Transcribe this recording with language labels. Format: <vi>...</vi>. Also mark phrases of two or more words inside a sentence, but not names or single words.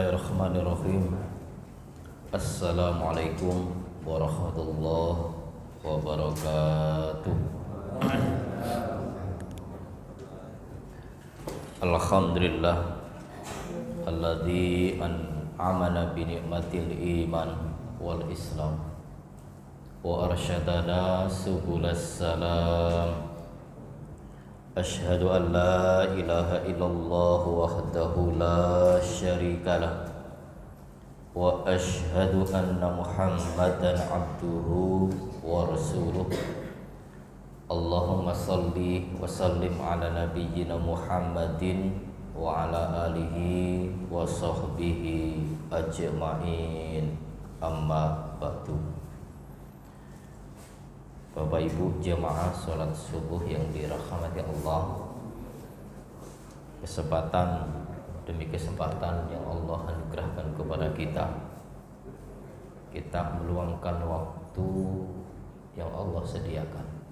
<ar>بسم الله الرحمن الرحيم. السلام عليكم ورحمة الله وبركاته. الحمد لله الذي أنعم علينا بنعمة الإيمان والإسلام وأرشدنا سبل السلام. أشهد أن لا إله إلا الله وحده لا شريك له وأشهد أن محمدا عبده ورسوله. اللهم صل وسلم على نبينا محمد وعلى آله وصحبه أجمعين. أما بعد.</ar> <id>Bapak Ibu jemaah sholat subuh yang dirahmati Allah, kesempatan demi kesempatan yang Allah anugerahkan kepada kita meluangkan waktu yang Allah sediakan.</id>